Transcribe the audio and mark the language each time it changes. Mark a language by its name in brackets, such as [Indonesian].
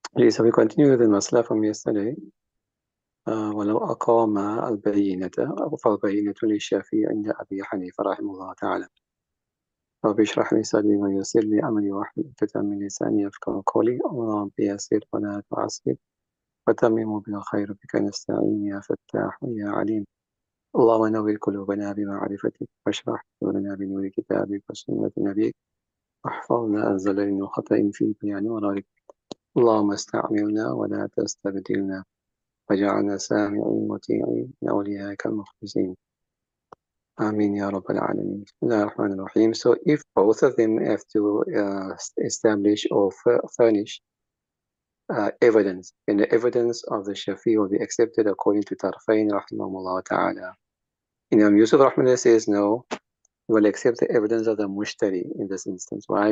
[English] So we continue with the masla from yesterday. [Arabic] ولو أقام البينة فالبينة للشافعي عند أبي حنيفة رحمه الله تعالى. رب اشرح لي صدري ويسر لي أمري واحلل عقدة من لساني يفقهوا قولي. اللهم يسر ولا تعسر وتمم بالخير بك نستعين يا فتاح يا عليم. اللهم نور قلوبنا بمعرفتك واشرح صدورنا بنور كتابك وسنة نبيك واحفظنا عن زلل وخطأ في بيان مرارك. اللهم استعملنا ولا تستبدلنا واجعلنا سامعين مطيعين من أوليائك المخلصين. آمين يا رب العالمين. بسم الله الرحمن الرحيم. [English] So if both of them have to establish or furnish evidence, and the evidence of the Shafi will be accepted according to Tarfain rahimahullah ta'ala. Imam Yusuf rahimahullah says no, we will accept the evidence of the Mushtari in this instance. Why?